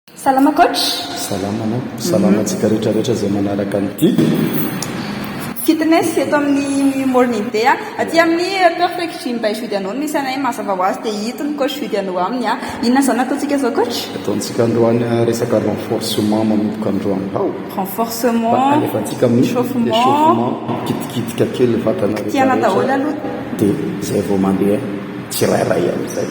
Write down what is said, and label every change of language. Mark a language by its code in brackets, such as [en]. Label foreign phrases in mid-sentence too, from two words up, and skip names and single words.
[mg] Salama coach. Salama salamantsika rehetrarehetra zay manaraka an'ity Fitness eto amin'ny [en] morning day [mg] aty amin'ny perfect gym by Judy Anao misy anay mazava ho azy dia hitony coach Judy Anao aminy inona zany ataontsika zao coach? Ataontsika androany resaka renforcement manomboka androany Renforcement, alefantsika amin'ny échauffement kitikitika kely vatana tiana daholo aloha dia zay vao mandeha tsirairay amin'izay